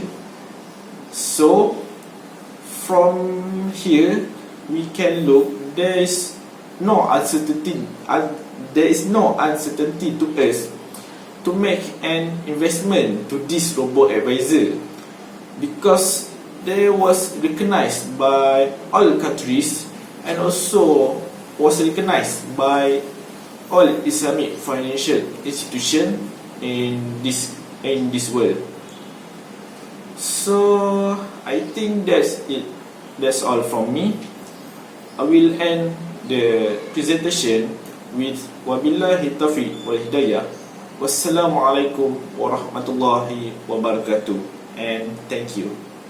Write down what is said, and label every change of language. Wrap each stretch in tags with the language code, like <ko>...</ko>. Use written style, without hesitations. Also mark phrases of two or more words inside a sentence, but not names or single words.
<en>So from here we can look, there is no uncertainty to us to to make an investment to this robo advisor, because they was recognized by all countries and also was recognized by all Islamic financial institution in this world. So I think that's it. That's all from me. I will end the presentation with</en> <ar>وبالله التوفيق والهداية. والسلام عليكم ورحمة الله وبركاته,</ar> <en>and thank you.</en>